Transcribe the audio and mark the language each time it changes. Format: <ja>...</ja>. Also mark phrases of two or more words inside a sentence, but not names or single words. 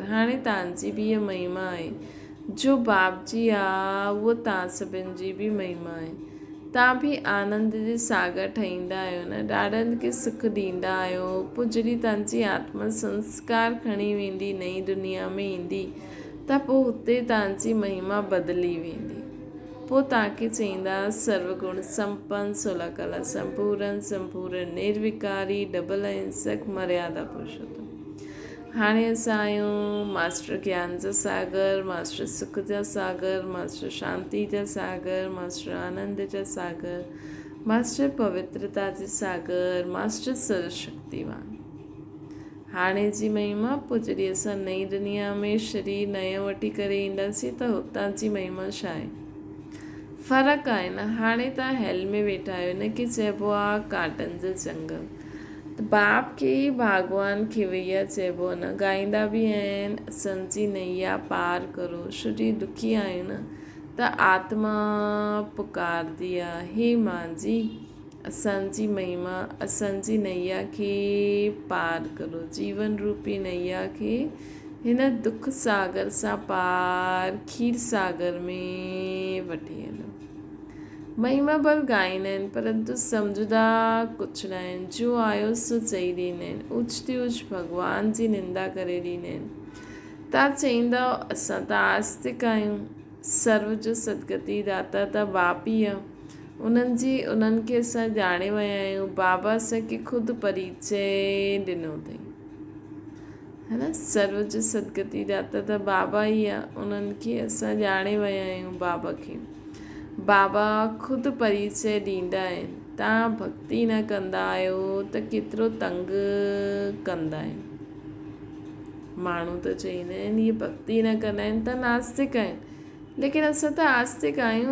<sd>हाणे तव्हांजी बि इहा महिमा आहे, जो बाप जी आहे उहो तव्हां सभिनि जी बि महिमा आहे। तव्हां बि आनंद जे सागर ठहींदा आहियो न, ॾाढनि खे सुख ॾींदा आहियो। पोइ जॾहिं तव्हांजी आत्मा संस्कार खणी वेंदी नई दुनिया में ईंदी, त पोइ हुते तव्हांजी महिमा बदिली वेंदी। पोइ तव्हांखे चईंदा सर्वगुण संपन्न, 16 कला संपूर्ण, निर्विकारी, डबल अहिंसक, मर्यादा पुरुषोत्तम। हाणे असां आहियूं मास्टर ज्ञान जा सागर, मास्टर सुख जा सागर, मास्टर शांति जा सागर, मास्टर आनंद जा सागर, मास्टर पवित्रता जे सागर, मास्टर सर्वशक्तिवान। हाणे जी महिमा, पोइ जॾहिं असां नई दुनिया में शरीर नयो वठी करे ईंदासीं त हुतां जी महिमा छा आहे? फ़र्क़ु आहे न। हाणे तव्हां हेल में वेठा आहियो, हिनखे चइबो आहे काटनि जो जंगल। त बाप खे ई भगवान खिवैया चइबो आहे न। ॻाईंदा बि आहिनि, असांजी नैया पार करो। छो दुखी आहियूं न, त आत्मा पुकारदी आहे, हे मुंहिंजी असांजी महिमा, असांजी नैया खे पार करो। जीवन रूपी नैया खे हिन दुख सागर सां पार खीर सागर में वठी हलो। महिमा भल ॻाईंदा आहिनि, परंतु सम्झंदा कुझु न आहिनि। जो आयो सो चई ॾींदा आहिनि, ऊच ऊच भॻवान जी निंदा करे ॾींदा आहिनि। तव्हां चईंदव असां त आस्तिक आहियूं, सर्व जो सदगति दाता त बाप ई आहे। उन्हनि खे असां ॼाणे विया आहियूं। बाबा असांखे ख़ुदि परिचय ॾिनो अथई, है न। सर्व जो सदगति दाता त बाबा ई आहे, उन्हनि खे असां ॼाणे विया आहियूं। बाबा खे बाबा ख़ुदि परिचय ॾींदा आहिनि। तव्हां भक्ति न कंदा आहियो त केतिरो तंग कंदा आहिनि। माण्हू त चईंदा आहिनि इहे भक्ति न कंदा आहिनि त नास्तिक आहिनि, लेकिन असां त आस्तिक आहियूं।</sd>